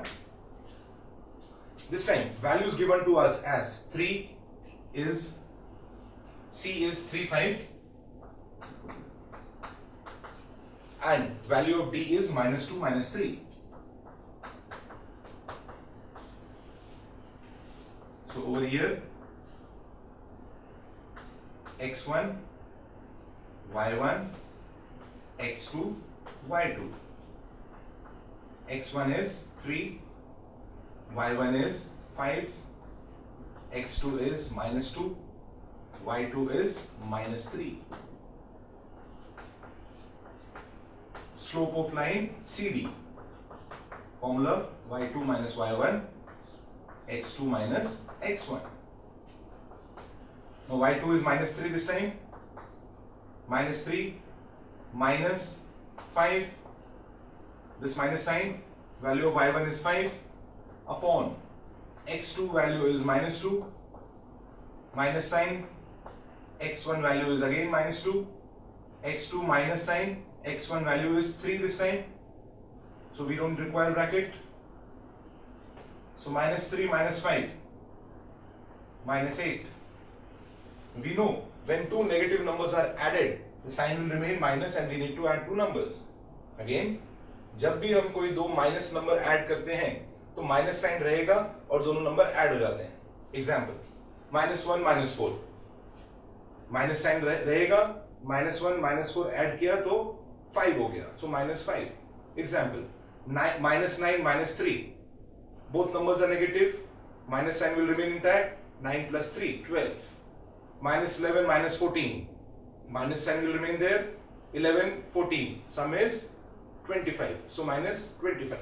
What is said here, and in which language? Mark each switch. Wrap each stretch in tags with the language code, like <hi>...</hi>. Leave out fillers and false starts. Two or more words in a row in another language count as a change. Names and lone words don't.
<en>This time values given to us as 3 is, C is 3, 5 and value of D is minus 2, minus 3. So over here x1, y1, x2, y2. x1 is 3, y1 is 5, x2 is minus 2, y2 is minus 3. Slope of line CD. Formula y2 minus y1, x2 minus x1. Now y2 is minus 3 this time. Minus 3 minus 5. This minus sign. Value of y1 is 5 upon x2 value is minus 2. Minus sign. x1 value is again minus 2. x2 minus sign. x1 value is 3 this time. So we don't require bracket. So minus 3 minus 5 minus 8. We know when two negative numbers are added, the sign will remain minus and we need to add two numbers. Again,</en> <hi>जब भी हम कोई दो</hi> <en>minus number add</en> <hi>करते हैं तो</hi> <en>minus sign</en> <hi>रहेगा और दोनों</hi> <en>number add</en> <hi>हो जाते हैं. एग्जाम्पल -1 -4</hi> <en>minus sign</en> <hi>रहेगा, -1 -4 ऐड किया तो 5 हो गया, सो -5.</hi> <en>एग्जाम्पल -9 -3 both numbers are negative, minus sign will remain intact. 9 plus 3 12. -11 -14 minus sign will remain there. 11 14 sum is 25, so minus 25.</en>